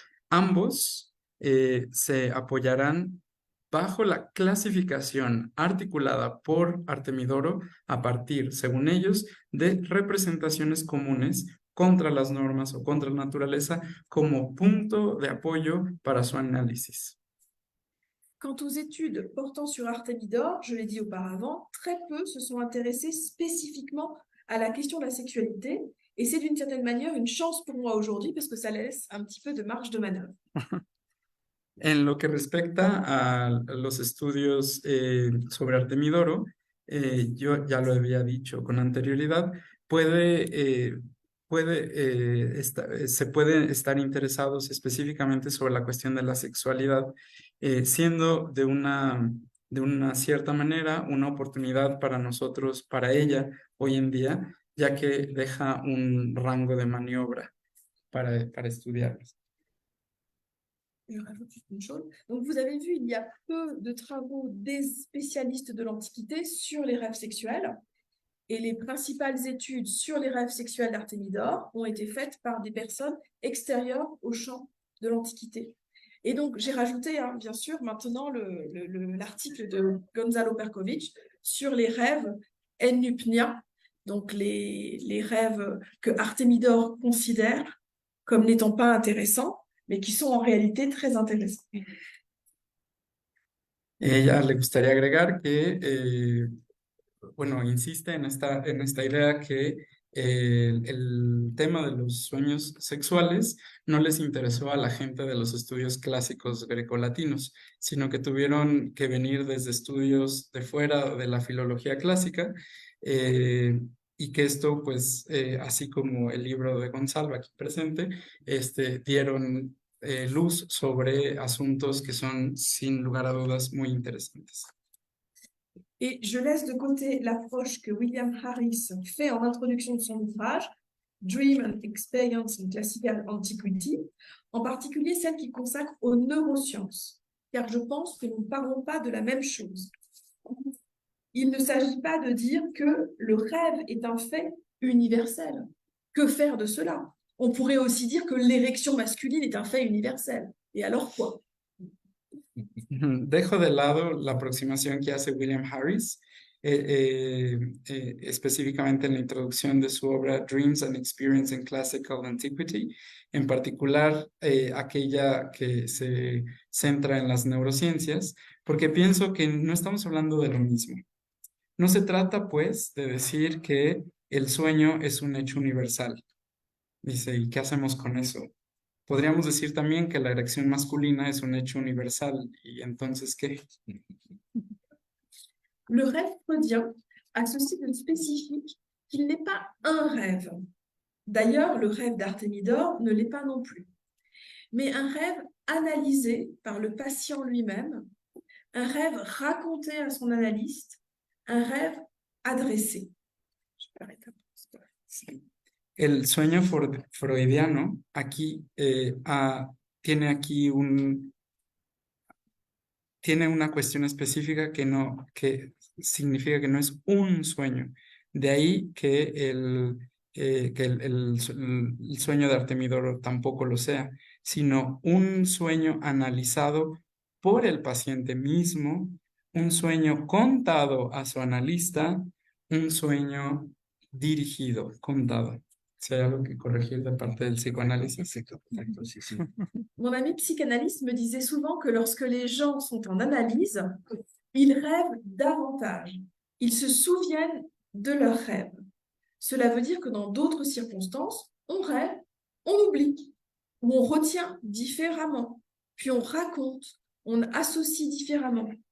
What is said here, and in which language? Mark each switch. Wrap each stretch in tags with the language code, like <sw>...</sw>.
<es>Ambos se apoyarán bajo la clasificación articulada por Artemidoro a partir, según ellos, de representaciones comunes contra las normas o contra la naturaleza como punto de apoyo para su análisis.</es> <fr>Quant aux études portant sur Artémidore, je l'ai dit auparavant, très peu se sont intéressés spécifiquement à la question de la sexualité, et c'est d'une certaine manière une chance pour moi aujourd'hui parce que ça laisse un petit peu de marge de manœuvre.</fr> <es>En lo que respecta a los estudios sobre Artemidoro, yo ya lo había dicho con anterioridad, se puede estar interesados específicamente sobre la cuestión de la sexualidad, siendo de una cierta manera una oportunidad para nosotros, para ella hoy en día, ya que deja un rango de maniobra para estudiarlos.</es> <fr>Je rajoute juste une chose. Donc, vous avez vu, il y a peu de travaux des spécialistes de l'Antiquité sur les rêves sexuels. Et les principales études sur les rêves sexuels d'Artémidore ont été faites par des personnes extérieures au champ de l'Antiquité. Et donc, j'ai rajouté, bien sûr, maintenant l'article de Gonzalo Perkovic sur les rêves ennupnia, donc les rêves que Artémidore considère comme n'étant pas intéressants, mais qui sont en réalité très intéressants.</fr> <es>Ella le gustaría agregar que, bueno, insiste en esta idea que el tema de los sueños sexuales no les interesó a la gente de los estudios clásicos grecolatinos, sino que tuvieron que venir desde estudios de fuera de la filología clásica, y que esto, pues, así como el libro de Gonzalo aquí presente, dieron luz sobre asuntos que son, sin lugar a dudas, muy interesantes.</es> <fr>Et je laisse de côté l'approche que William Harris fait en introduction de son ouvrage, Dream and Experience in Classical Antiquity, en particulier celle qui consacre aux neurosciences, car je pense que nous ne parlons pas de la même chose. Il ne s'agit pas de dire que le rêve est un fait universel. Que faire de cela? On pourrait aussi dire que l'érection masculine est un fait universel. Et alors quoi?</fr> <es>Dejo de lado la aproximación que hace William Harris, específicamente en la introducción de su obra Dreams and Experience in Classical Antiquity, en particular aquella que se centra en las neurociencias, porque pienso que no estamos hablando de lo mismo. No se trata, pues, de decir que el sueño es un hecho universal. Dice, ¿y qué hacemos con eso? Podríamos decir también que la erección masculina es un hecho universal. ¿Y entonces qué?</es> <fr>Le rêve freudien a ceci de spécifique qu'il n'est pas un rêve. D'ailleurs, le rêve d'Artémidore ne l'est pas non plus. Mais un rêve analysé par le patient lui-même, un rêve raconté à son analyste, un rêve adressé. Je peux arrêter un peu.</fr> <es>Sí. El sueño freudiano aquí tiene aquí tiene una cuestión específica que significa que no es un sueño. De ahí que el sueño de Artemidoro tampoco lo sea, sino un sueño analizado por el paciente mismo, un sueño contado a su analista, un sueño dirigido, contado. Si hay algo que corregir de parte del psicoanálisis. Perfecto, sí, sí.</es> <fr>Mon ami psychanalyste me disait souvent que lorsque les gens sont en analyse, ils rêvent davantage. Ils se souviennent de leurs rêves. Cela veut dire que dans d'autres circonstances, on rêve, on oublie, ou on retient différemment, puis on raconte, on associe différemment.</fr>